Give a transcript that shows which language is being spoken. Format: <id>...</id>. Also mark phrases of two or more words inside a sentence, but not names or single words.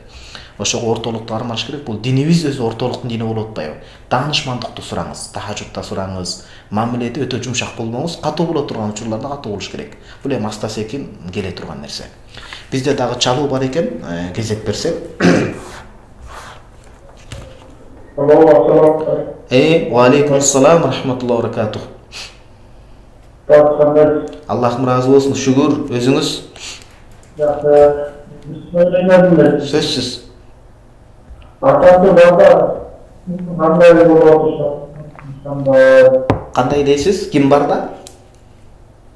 <ky>Ошого ортолукту кармаш керек. Бул динибиз өзү ортолуктун дини болуп атпайбы? Даанышмандыкты сураңыз, тахажжудта сураңыз, мамиледе өтө жумшак болбоңуз, катуу боло турган учурларда катуу болуш керек. Бул эми аста-секин келе турган нерсе. Бизде дагы чалуу бар экен, кезек берсек.</ky> <ar>وعليكم السلام رحمة الله وبركاته.</ar> <ky>Аллахым разы болсун, шүгүр, өзүңүз? Сөзсүз. Кандай дейсиз? Ким барда?</ky>